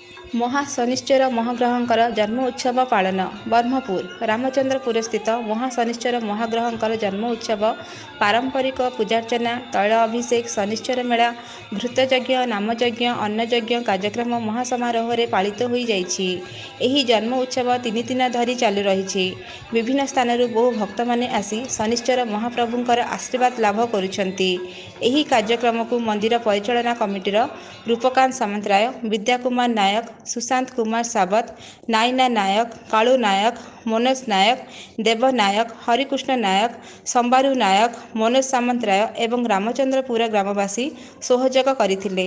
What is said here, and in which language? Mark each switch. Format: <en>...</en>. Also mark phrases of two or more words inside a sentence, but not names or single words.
<or>ମହାଶନିଶ୍ଚର ମହାଗ୍ରହଙ୍କର ଜନ୍ମ ଉତ୍ସବ ପାଳନ ବ୍ରହ୍ମପୁର ରାମଚନ୍ଦ୍ରପୁର ସ୍ଥିତ ମହାଶନିଶ୍ଚର ମହାଗ୍ରହଙ୍କର ଜନ୍ମ ଉତ୍ସବ ପାରମ୍ପରିକ ପୂଜାର୍ଚ୍ଚନା ତୈଳ ଅଭିଷେକ ଶନିଶ୍ଚର ମେଳା ଘୃତଯଜ୍ଞ ନାମଯଜ୍ଞ ଅନ୍ନଯଜ୍ଞ କାର୍ଯ୍ୟକ୍ରମ ମହାସମାରୋହ ରେ ପାଳିତ ହୋ ଯାଇଛି। ଏହି ଜନ୍ମ ଉତ୍ସବ 3 ଦିନ ଧରି ଚାଲୁ ରହି। ବିଭିନ୍ନ ସ୍ଥାନ ବହୁ ଭକ୍ତ ମାନେ ଆସି ଶନିଶ୍ଚର ମହାପ୍ରଭୁଙ୍କର ଆଶୀର୍ବାଦ ଲାଭ କରୁଛନ୍ତି। ଏହି କାର୍ଯ୍ୟକ୍ରମ କୁ ମନ୍ଦିର ପରିଚାଳନା କମିଟିର ରୂପକାନ୍ତ ସାମନ୍ତରାୟ, ବିଦ୍ୟା କୁମାର ନାୟକ, ସୁଶାନ୍ତ କୁମାର ସାବତ, ନାଇନା ନାୟକ, କାଳୁ ନାୟକ, ମନୋଜ ନାୟକ, ଦେବ ନାୟକ, ହରିକୃଷ୍ଣ ନାୟକ, ସମ୍ବାରୁ ନାୟକ, ମନୋଜ ସାମନ୍ତରାୟ ଏବଂ ରାମଚନ୍ଦ୍ରପୁର ଗ୍ରାମବାସୀ ସହଯୋଗ କରଥିଲେ।</or>